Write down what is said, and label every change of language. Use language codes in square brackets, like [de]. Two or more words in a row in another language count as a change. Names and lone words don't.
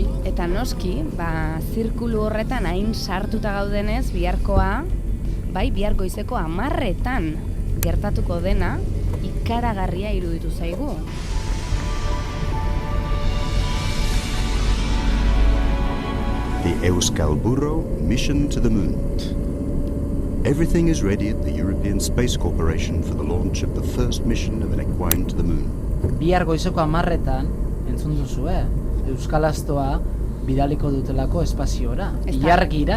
[eu] Eta noski, zirkulu horretan hain sartuta gaudenez biharkoa, bihar goizeko 10:00 gertatuko dena ikaragarria iruditu zaigu. [en] The Euskal Burro mission to the moon. Everything is ready at the European Space Corporation for the launch of the first mission of an equine to the moon. [eu] Bihar goizeko 10:00 entzun duzue, Euskal Astoa bidaliko dutelako espaziora, ilargira.